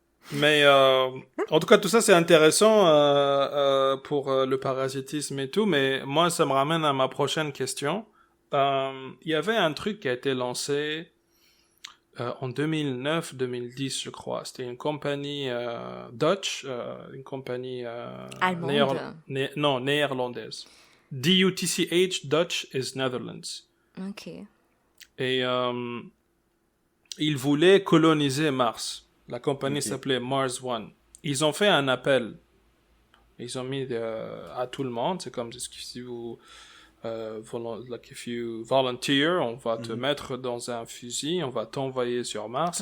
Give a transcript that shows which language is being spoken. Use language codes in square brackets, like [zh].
[fr] Mais en tout cas, tout ça c'est intéressant pour le parasitisme et tout. Mais moi, ça me ramène à ma prochaine question. Il y avait un truc qui a été lancé en 2009-2010, je crois. C'était une compagnie Dutch, une compagnie Allemande. non, néerlandaise. [en] DUTCH, Dutch is Netherlands. Ok. [fr] Et ils voulaient coloniser Mars. La compagnie Ok. s'appelait Mars One. Ils ont fait un appel. Ils ont mis à tout le monde. C'est comme si vous [en] like if you volunteer, [fr] on va te mettre dans un fusil, on va t'envoyer sur Mars.